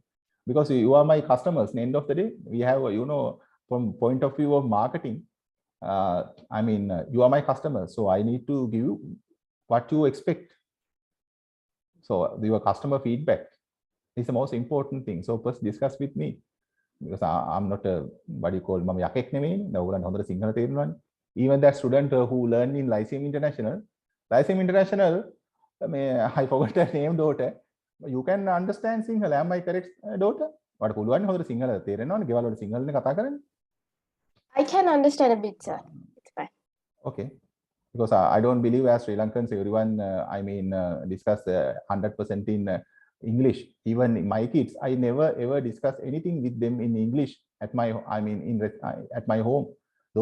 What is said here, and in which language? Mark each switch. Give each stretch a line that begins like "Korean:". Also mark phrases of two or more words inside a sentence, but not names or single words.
English: Because you are my customers. At the end of the day, we have, from point of view of marketing, you are my customer, so I need to give you what you expect. So your customer feedback is the most important thing. So first discuss with me, because I'm not a what you call
Sinhala: මම යකෙක් නෙමෙයි. නෝගලන් හොඳට සිංහල තේරෙනවනේ.
English: Even that student who learned in Lyceum International, I forgot her name, daughter. You can understand Sinhala. Am I correct, daughter? What
Sinhala: පුළුවන් හොඳට සිංහල තේරෙනවනේ. ගෙවල් වල සිංහලනේ කතා කරන්නේ.
English: I can understand a bit, sir. It's fine. Okay. Because I don't believe as Sri Lankans, everyone, discuss 100% in English. Even my kids, I never ever discuss anything with them in English at my, at my home.